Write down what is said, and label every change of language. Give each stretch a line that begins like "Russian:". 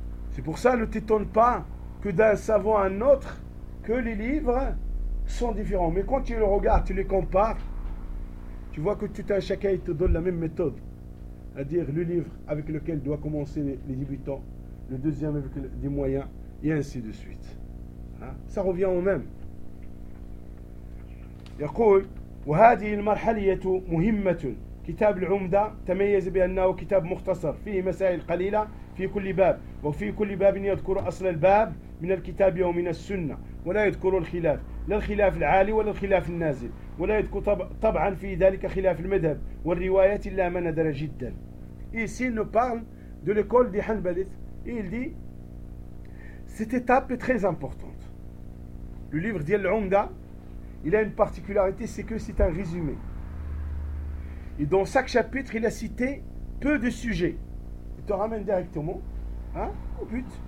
French: C'est pour ça, ne t'étonne pas que d'un savant à un autre, que les livres sont différents. Mais quand tu les regardes, tu les compares, tu vois que tout un chacun te donne la même méthode. C'est-à-dire le livre avec lequel doivent commencer les débutants, le deuxième avec des moyens, et ainsi de suite. Hein? Ça revient au même.
Arabic: Yaqul. وهذه المرحلة مهمة كتاب العمدة تميز بأنه كتاب مختصر فيه مسائل قليلة في كل باب وفي كل باب يذكر أصل الباب من الكتاب ومن السنة ولا يذكر الخلاف لا الخلاف العالي ولا الخلاف النازل ولا يذكر طبعا في ذلك خلاف المذهب والرواية إلا ما ندر جدا
French: ici nous parle de l'école des Hanbalites et il dit cette étape est très importante le livre de l'Umda. Il a une particularité, c'est que c'est un résumé. Et dans chaque chapitre, il a cité peu de sujets. Il te ramène directement au but.